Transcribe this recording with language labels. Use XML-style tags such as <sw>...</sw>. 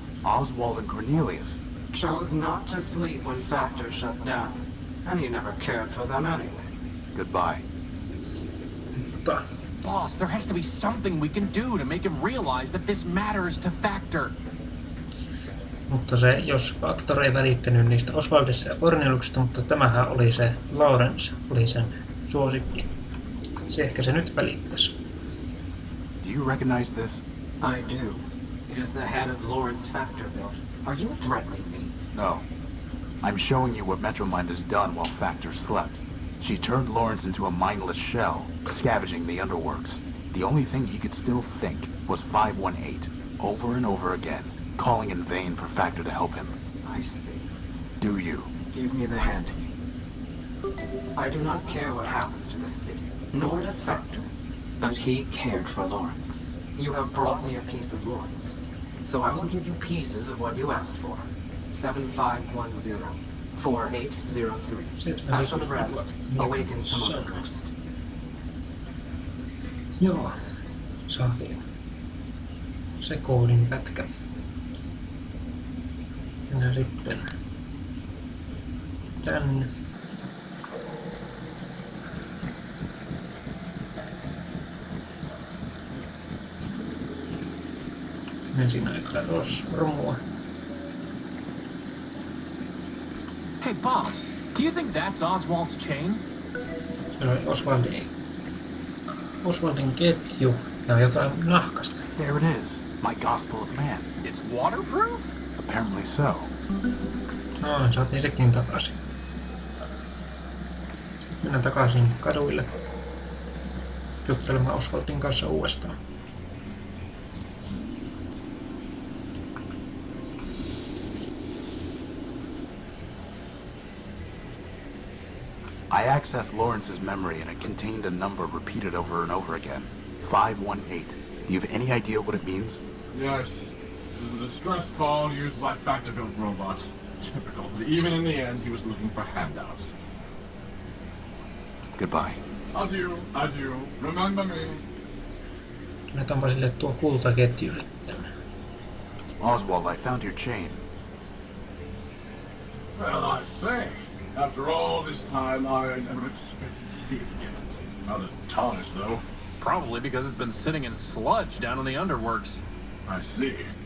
<en>Oswald and Cornelius chose not to sleep when Factor shut down, and he never cared for them anyway. Goodbye. Boss, there has to be something we can do to make him realize that this matters to Factor.</en> <fi>Mutta se, jos Factor ei välittänyt niistä Oswaldista ja Corneliuksesta, mutta tämähän oli se Lawrence, oli sen suosikki. Se ehkä se nyt välittäisi.</fi> <en>Do you recognize this? I do. It is the head of Lawrence Factor built. Are you threatening me? No. I'm showing you what Metromind has done while Factor slept. She turned Lawrence into a mindless shell, scavenging the underworks. The only thing he could still think was 518, over and over again, calling in vain for Factor to help him. I see. Do you? Give me the hand. I do not care what happens to the city, nor does Factor. But he cared for Lawrence. You have brought me a piece of Lawrence. So I will give you pieces of what you asked for. 7510. 4803. As for the rest, awaken some other ghost.</en> <fi>Joo, saatiin se koodin pätkä. Ja sitten tänne. Ensin näyttää romua.</fi> <en>Hey, boss, do you think that's Oswald's chain?</en> <fi>Se oli Oswaldin ketju ja jotain nahkasta.</fi> <en>There it is. My Gospel of Man. It's waterproof? Apparently so.</en> <fi>No, saatiin sekin takaisin. Sitten mennään takaisin kaduille juttelemaan Oswaldin kanssa uudestaan.</fi> <en>I accessed Lawrence's memory and it contained a number repeated over and over again. 518. Do you have any idea what it means? Yes. It is a distress call used by factor-built robots. Typical that even in the end he was looking for handouts. Goodbye.</en> <fr>Adieu, adieu.</fr> <en>Remember me.</en> <fi>Annetaanpa sille tuo kultaketju sitten.</fi> <en>Oswald, I found your chain. Well, I say. After all this time, I never expected to see it again. Rather tarnished, though. Probably because it's been sitting in sludge down in the underworks. I see.</en>